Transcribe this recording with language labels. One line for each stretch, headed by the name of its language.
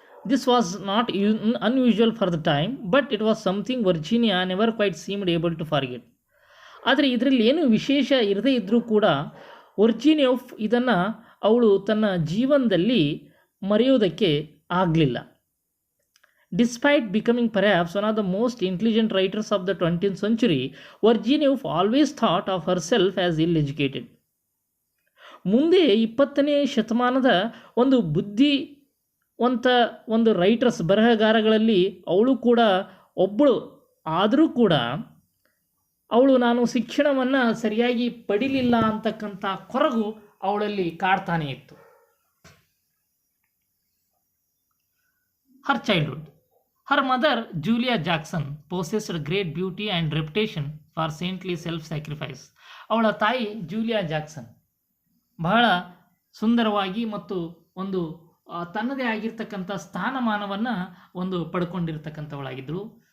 English: This was not unusual for the time, but it was something Virginia never quite seemed able to forget.
Kannada: ಆದರೆ ಇದರಲ್ಲಿ ಏನು ವಿಶೇಷ ಇರದೇ ಇದ್ದರೂ ಕೂಡ ವರ್ಜಿನಿಯಾ ವುಲ್ಫ್ ಇದನ್ನು ಅವಳು ತನ್ನ ಜೀವನದಲ್ಲಿ ಮರೆಯೋದಕ್ಕೆ ಆಗಲಿಲ್ಲ.
English: Despite becoming perhaps one of the most intelligent writers of the 20th century, Virginia Woolf always thought of herself as ill-educated.
Kannada: ಮುಂದೆ 20ನೇ ಶತಮಾನದ ಒಂದು ಬುದ್ಧಿವಂತ ಒಂದು ರೈಟರ್ಸ್, ಬರಹಗಾರಗಳಲ್ಲಿ ಅವಳು ಕೂಡ ಒಬ್ಬಳು ಆದರೂ ಕೂಡ ಅವಳು ನಾನು ಶಿಕ್ಷಣವನ್ನು ಸರಿಯಾಗಿ ಪಡಿಲಿಲ್ಲ ಅಂತಕ್ಕಂಥ ಕೊರಗು ಅವಳಲ್ಲಿ ಕಾಡ್ತಾನೆ ಇತ್ತು.
English: Her childhood. Her mother, Julia Jackson, possessed great beauty and reputation for saintly self-sacrifice.
Kannada: ಅವಳ ತಾಯಿ ಜೂಲಿಯಾ ಜಾಕ್ಸನ್ ಬಹಳ ಸುಂದರವಾಗಿ ಮತ್ತು ಒಂದು ತನ್ನದೇ ಆಗಿರ್ತಕ್ಕಂಥ ಸ್ಥಾನಮಾನವನ್ನು ಒಂದು ಪಡ್ಕೊಂಡಿರ್ತಕ್ಕಂಥವಳಾಗಿದ್ದಳು.